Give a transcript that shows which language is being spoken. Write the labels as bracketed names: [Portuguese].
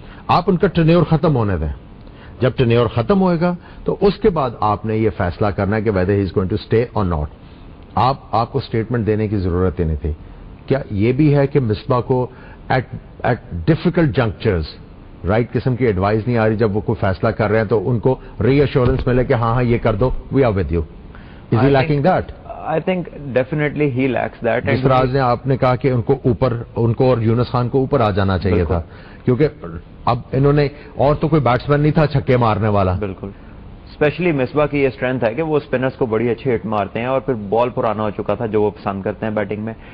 [Urdu] آپ ان کا ٹینیور ختم ہونے دیں, جب ٹینیور ختم ہوئے گا تو اس کے بعد آپ نے یہ فیصلہ کرنا ہے کہ [English] Whether he is going to stay or not. [Urdu] آپ کو اسٹیٹمنٹ دینے کی ضرورت ہی نہیں تھی. کیا یہ بھی ہے کہ مصباح کو [English] at difficult junctures right [Urdu] قسم کی ایڈوائز نہیں آ رہی, جب وہ کوئی فیصلہ کر رہے ہیں تو ان کو ری ایشورنس ملے کہ ہاں یہ کر دو, [English] We are with you. Is he lacking that? I think definitely he lacks that. [Urdu] جس طرح نے آپ نے کہا کہ ان کو اور یونس خان کو اوپر آ جانا چاہیے تھا, کیونکہ اب انہوں نے, اور تو کوئی بیٹسمین نہیں تھا چھکے مارنے والا. بالکل, اسپیشلی مصباح کی یہ اسٹرینتھ ہے کہ وہ اسپنرز کو بڑی اچھی ہٹ مارتے ہیں, اور پھر بال پرانا ہو چکا تھا جو وہ پسند کرتے ہیں بیٹنگ میں.